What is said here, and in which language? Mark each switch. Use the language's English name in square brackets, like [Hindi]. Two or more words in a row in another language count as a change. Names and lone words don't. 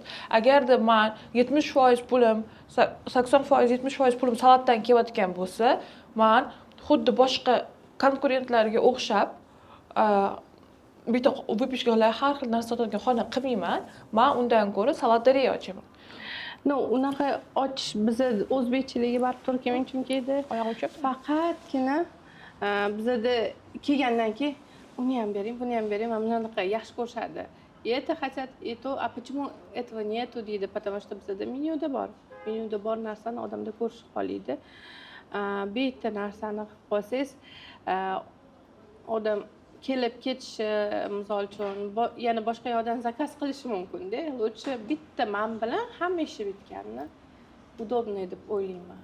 [Uzbek] Agarda men 70% pulim, 80%, 70% pulim salatdan kelayotgan bo'lsa, men xuddi boshqa konkurentlarga o'xshab bitta выпечкаlar har xil narsa sotadigan xona qilmayman. Men undan ko'ra salateriya ochaman. No, unaqa ochish biza o'zbekchiligi baribir to'g'ri kelmaydi, chunki oyog'i uchib faqatgina bizada kelgandan keyin uni ham bering, buni ham bering, mana bunaqa yaxshi ko'rishadi. [Russian] Это хотят, и то, а почему этого нету deydi, потому что [Uzbek] bizada menyuda bor. Menyuda bor narsani odamda ko'rish xohlaydi. Bitta narsani qilib qo'ysangiz, odam kelib ketishi, misol uchun, yana boshqa yoqdan zakaz qilishi mumkin-da. Lutchi bitta men bilan hamma ishi bitganini удобный deb o'ylayman.